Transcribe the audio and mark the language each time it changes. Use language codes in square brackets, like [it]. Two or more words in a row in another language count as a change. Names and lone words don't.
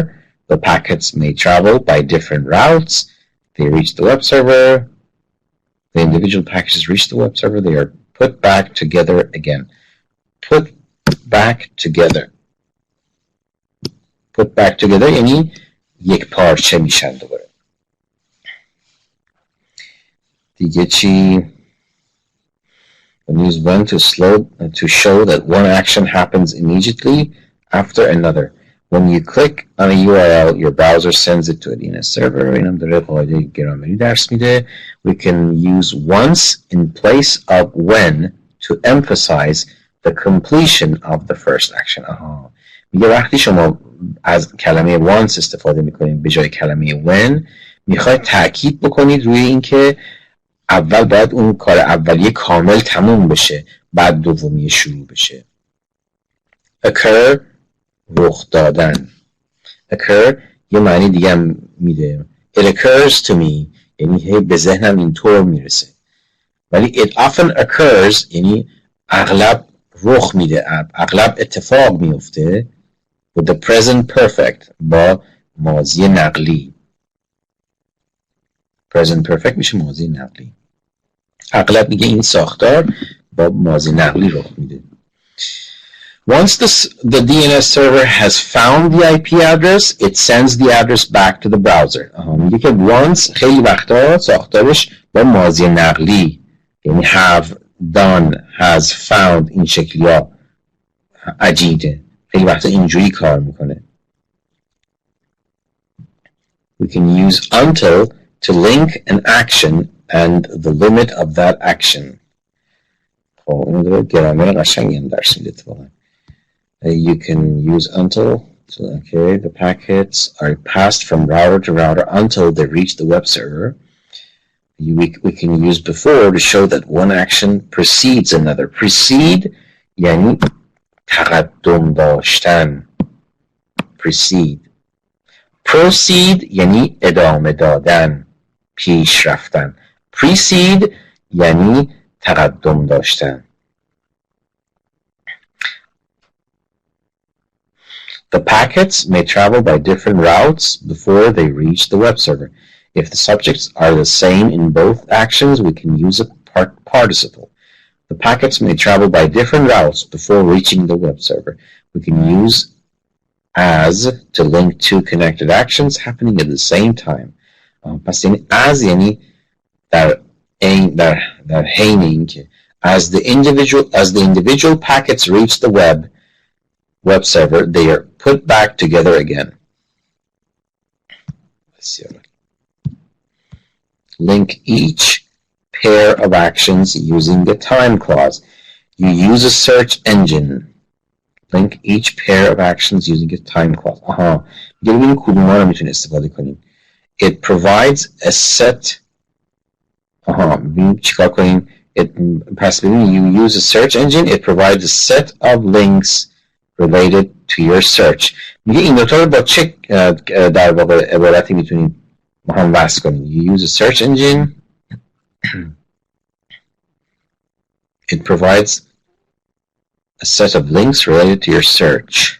[en] The packets may travel by different routes. They reach the web server. The individual packages reach the web server. They are put back together again. Put back together. Put back together [fa] یعنی یک پارچه میشن دوباره. دیگه چی؟ [en] Use when to show that one action happens immediately after another. When you click on a URL, your browser sends it to a DNS server. [fa] اینم داره قاعده گرامری درس میده. [en] We can use once in place of when to emphasize the completion of the first action. [fa] میگه وقتی شما از کلمه once استفاده میکنید به جای کلمه when، میخواید تاکید بکنید روی اینکه اول باید اون کار اولیه کامل تموم بشه، بعد دومی شروع بشه. occur رخ دادن. occur یه معنی دیگه هم میده. [en] it occurs to me [fa] یعنی به ذهنم اینطور میرسه. ولی [en] it often occurs [fa] یعنی اغلب رخ میده، اغلب اتفاق میفته [en] with the present perfect [fa] با ماضی نقلی. [en] present perfect [fa] میشه ماضی نقلی. اغلب میگه این ساختار با ماضی نقلی رخ میده. [en] Once the DNS server has found the IP address, it sends the address back to the browser. [fa] میگه که once خیلی وقتا ساختارش با ماضی نقلی، یعنی [en] have done, has found، [fa] این شکلی ها عجیبه، خیلی وقتا اینجوری کار میکنه. [en] We can use until to link an action and the limit of that action. [fa] خب این رو گرامر قشنگی هم درس میده اتفاقا. [en] You can use until. So, okay, the packets are passed from router to router until they reach the web server. We can use before to show that one action precedes another. [fa] Precede یعنی تقدم داشتن. Precede. Proceed یعنی ادامه دادن، پیش رفتن. Precede یعنی تقدم داشتن. [en] The packets may travel by different routes before they reach the web server. If the subjects are the same in both actions, we can use a participle. The packets may travel by different routes before reaching the web server. We can use as to link two connected actions happening at the same time. [fa] پس یعنی as یعنی در حین اینکه [en] as the individual packets reach the web server, they are put back together again. [fa] بسیار. [en] Link each pair of actions using the time clause. You use a search engine. Link each pair of actions using a time clause. [fa] ببینیم کدوم رو میتونیم استفاده کنیم. [en] It provides a set. [fa] ببینیم چیکار کنیم. پس ببینیم [en] you use a search engine. It provides a set of links related to your search. [fa] میگه این دوتا رو با چه در واقع عبارتی میتونیم ما هم وصل کنیم. [en] You use a search engine. It provides a set of links related to your search.